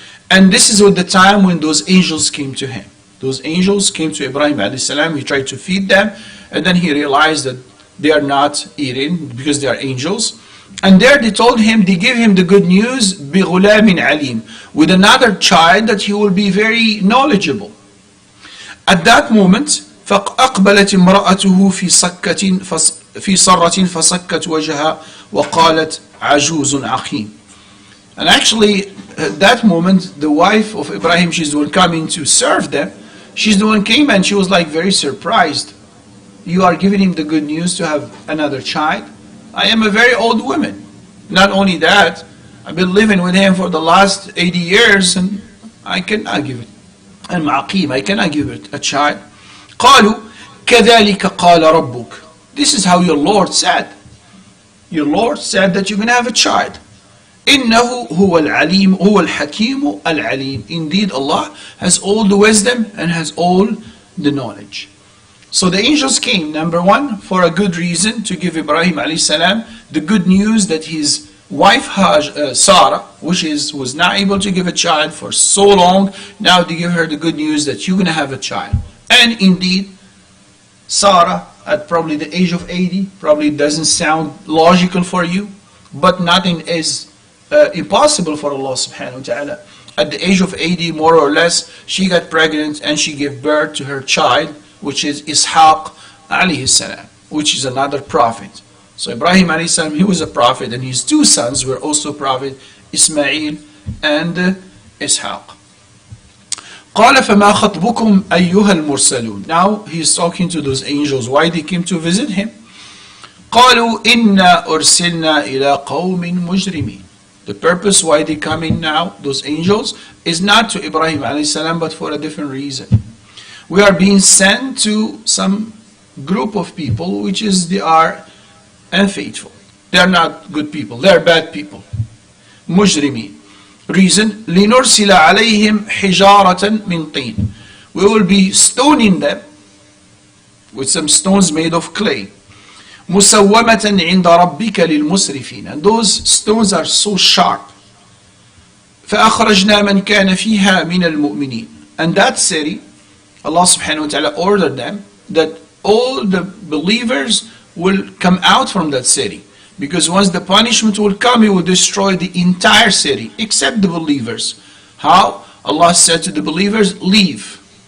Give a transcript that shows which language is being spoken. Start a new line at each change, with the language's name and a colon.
English: And this is at the time when those angels came to him. Those angels came to Ibrahim alayhi salam. He tried to feed them, and then he realized that they are not eating because they are angels. And there they told him, they gave him the good news,
Arabic: بِغُلَامٍ عَلِيمٍ,
English: with another child that he will be very knowledgeable. At that moment,
Arabic: فَأَقْبَلَتِ امْرَأَتُهُ فِي صَرَّةٍ فَصَكَّتْ وَجْهَهَا وَقَالَتْ عَجُوزٌ عَقِيمٌ.
English: And actually, at that moment, the wife of Ibrahim, she's the one coming to serve them. She's the one came and she was like very surprised. You are giving him the good news to have another child? I am a very old woman. Not only that, I've been living with him for the last 80 years and I cannot give it. And ma'aqim, I cannot give it a child.
Arabic: قالوا كذلك قال ربك.
English: This is how your Lord said. Your Lord said that you're going to have a child.
Arabic: إنه هو العليم هو الحكيم العليم.
English: Indeed, Allah has all the wisdom and has all the knowledge. So the angels came, number one, for a good reason, to give Ibrahim alayhi salam the good news that his wife Sarah, which was not able to give a child for so long, now they give her the good news that you're going to have a child. And indeed, Sarah, at probably the age of 80, probably doesn't sound logical for you, but nothing is impossible for Allah subhanahu wa ta'ala. At the age of 80, more or less, she got pregnant and she gave birth to her child, which is Ishaq alayhi salam, which is another prophet. So Ibrahim alayhi salam, he was a prophet, and his two sons were also prophet, Ismail and Ishaq.
Arabic: قال فما خطبكم أيها المرسلون.
English: Now he's talking to those angels, why they came to visit him.
Arabic: قالوا إنا أرسلنا إلى قوم مجرمين.
English: The purpose why they come in now, those angels, is not to Ibrahim alayhi salam, but for a different reason. We are being sent to some group of people which is they are unfaithful. They are not good people. They are bad people. مجرمين.
Arabic: Reason, لنرسل عليهم حجارة من طين.
English: We will be stoning them with some stones made of clay.
Arabic: مسومة عند ربك للمسرفين.
English: And those stones are so sharp.
Arabic: فأخرجنا من كان فيها من المؤمنين.
English: And that city, Allah subhanahu wa ta'ala ordered them that all the believers will come out from that city. Because once the punishment will come, it will destroy the entire city, except the believers. How? Allah said to the believers, leave.